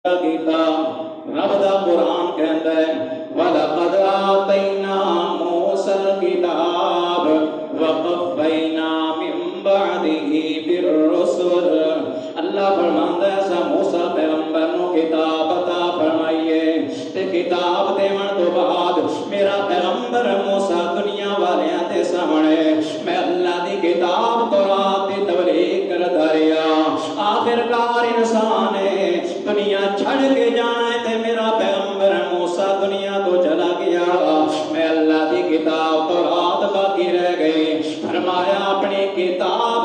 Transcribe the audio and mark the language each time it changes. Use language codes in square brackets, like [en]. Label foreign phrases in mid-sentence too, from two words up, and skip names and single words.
[pa] کتاب رب دا قرآن کہندا ہے [ar] وَلَقَدْ آتَيْنَا مُوسَى الْكِتَابَ وَقَفَّيْنَا مِن بَعْدِهِ بِالرُّسُلِ [pa] اللہ فرماندا ہے سا موسیٰ پیغمبر نو کتاب عطا فرمائیے تے کتاب دیون تو بعد میرا پیغمبر موسیٰ دنیا والیاں دے سامنے میں اللہ دی کتاب تورات دی تبلیغ کردا رہیا آخرکار انسان دنیا چھڑ کے جانا ہے تے میرا پیغمبر موسیٰ دنیا تو چلا گیا میں اللہ دی کتاب تورات باقی رہ گئی فرمایا اپنی کتاب